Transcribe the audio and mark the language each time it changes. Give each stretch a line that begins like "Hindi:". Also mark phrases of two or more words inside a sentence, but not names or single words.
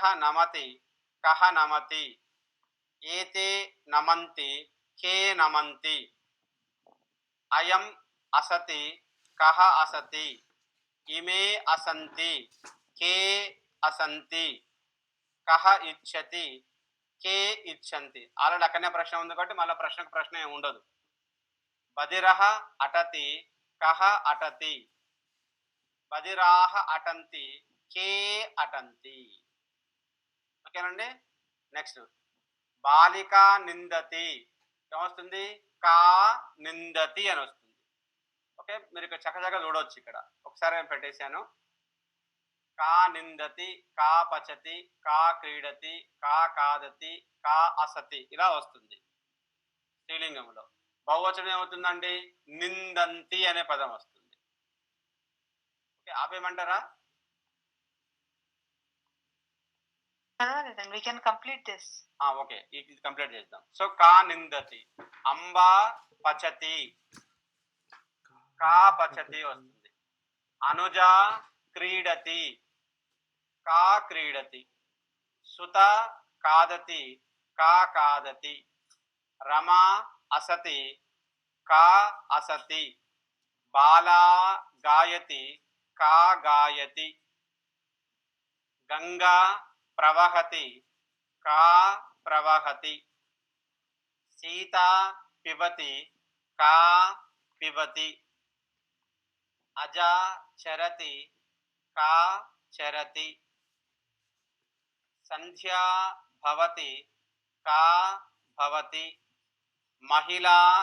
Sanskrit: नमति कः नमति एते नमन्ति के नमन्ति अयम् असति कः असति इमे असन्ति के असन्ति कः इच्छति के
Telugu: इच्छन्ति ఆల్రెడీ అక్కడనే ప్రశ్న ఉంది కాబట్టి మళ్ళీ ప్రశ్నకు ప్రశ్న ఏమి ఉండదు
Sanskrit: బదిరః అటతి కః అటతి బదిరాః అటంతి కే అటంతి
Telugu: ఓకేనండి నెక్స్ట్
Sanskrit: బాలిక నిందతి
Telugu: ఏమొస్తుంది
Sanskrit: కా నిందతి
Telugu: అని వస్తుంది ఓకే మీరు ఇక్కడ చక్కచక్క చూడవచ్చు ఇక్కడ ఒకసారి పెట్టేశాను
Sanskrit: का निंदति का पचति का क्रीडति का खादति का असति
Telugu: ఇలా వస్తుంది స్త్రీలింగంలో బహువచనం ఏమవుతుందండి నిందంతి అనే పదం వస్తుంది ఓకే ఆపేయమంటారా
English: we can complete this
Telugu: ఓకే ఇది కంప్లీట్ చేద్దాం సో
Sanskrit: కా నిందతి అంబా పచతి కా పచతి వస్తుంది అనుజ క్రీడతి का क्रीडति सुता खादति का खादति रमा असति का असति बाला गायति का गायति गंगा प्रवहति का प्रवहति सीता पिबति का पिबति अजा चरति का चरति संध्या भवति का भवति महिला